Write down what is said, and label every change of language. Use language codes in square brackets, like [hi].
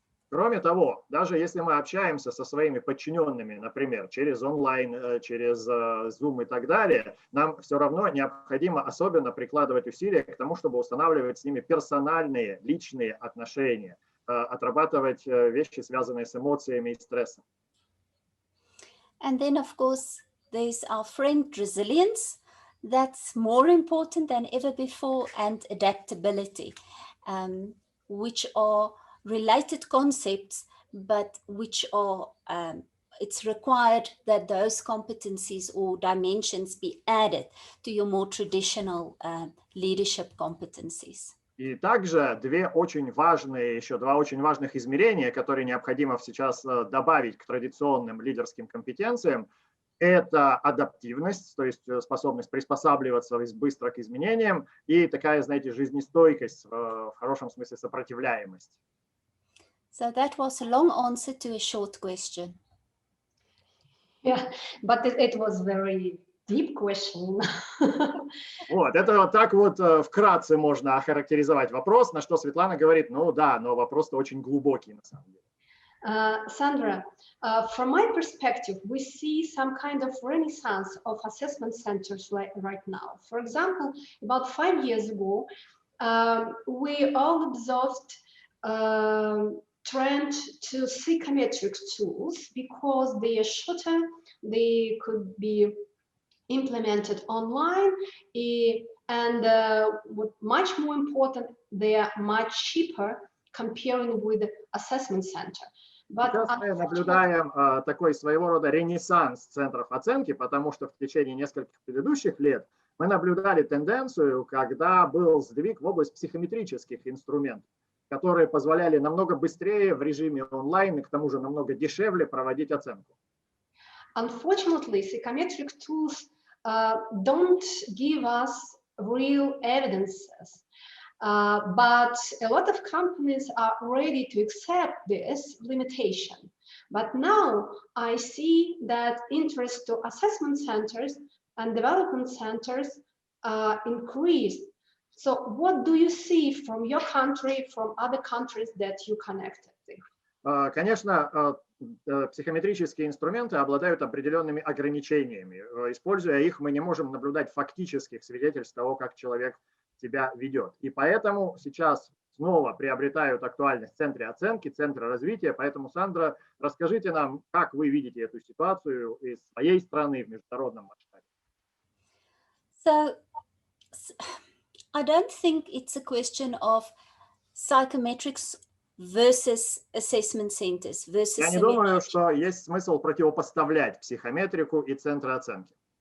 [ru] Кроме того, даже если мы общаемся со своими подчиненными, например, через онлайн, через Zoom и так далее, нам все равно необходимо особенно прикладывать усилия к тому, чтобы устанавливать с ними персональные, личные отношения, отрабатывать вещи, связанные с эмоциями и стрессом. [en] And then, of course, there's our friend resilience. That's more important than ever before, and adaptability, which are related concepts, but which are, it's required that those competencies or dimensions be added to your more traditional leadership competencies. [ru] И также два очень важных измерения, которые необходимо сейчас добавить к традиционным лидерским компетенциям, это адаптивность, то есть способность приспосабливаться быстро к изменениям, и такая, знаете, жизнестойкость, в хорошем смысле сопротивляемость. [en] So that was a long answer to a short question. Yeah, but it was very deep question. [ru] Вот, это вот так вот вкратце можно охарактеризовать вопрос, на что Светлана говорит, ну да, но вопрос-то очень глубокий на самом деле. [en] Sandra, from my perspective, we see some kind of renaissance of assessment centers right now. For example, about 5 years ago, we all observed trend to psychometric tools because they are shorter, they could be implemented online, and what much more important, they are much cheaper comparing with the assessment center. [ru] Сейчас мы наблюдаем такой своего рода ренессанс центров оценки, потому что в течение нескольких предыдущих лет мы наблюдали тенденцию, когда был сдвиг в область психометрических инструментов, которые позволяли намного быстрее в режиме онлайн и к тому же намного дешевле проводить оценку. [en] Unfortunately, psychometric tools don't give us real evidences, but a lot of companies are ready to accept this limitation. But now I see that interest to assessment centers and development centers increased. So what do you see from your country, from other countries that you connected with? [ru] Конечно, психометрические инструменты обладают определенными ограничениями. Используя их, мы не можем наблюдать фактических свидетельств того, как человек себя ведет. И поэтому сейчас снова приобретают актуальность центры оценки, центры развития. Поэтому, Сандра, расскажите нам, как вы видите эту ситуацию из своей страны в международном масштабе. [en] So, I don't think it's a question of psychometrics versus assessment centers versus. [ru] Я не думаю, что есть смысл противопоставлять психометрику и центры оценки.